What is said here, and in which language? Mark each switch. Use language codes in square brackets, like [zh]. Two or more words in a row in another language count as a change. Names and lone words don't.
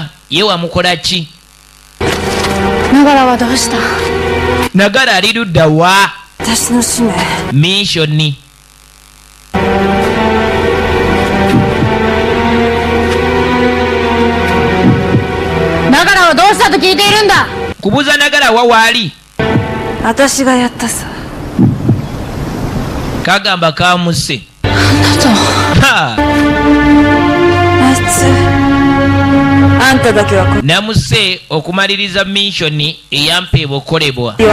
[lg] Ye wamukola ki? Nagara ali luddawa? [ja] Minshoni. Nagaraはどうしたと聞いているんだ? [lg] Kubuuza Nagara wa waali? [ja] あたしがやったさ. Kagamba kamusse. [lg] Namuse okumaliriza minshoni eyampeebwa okolebwa.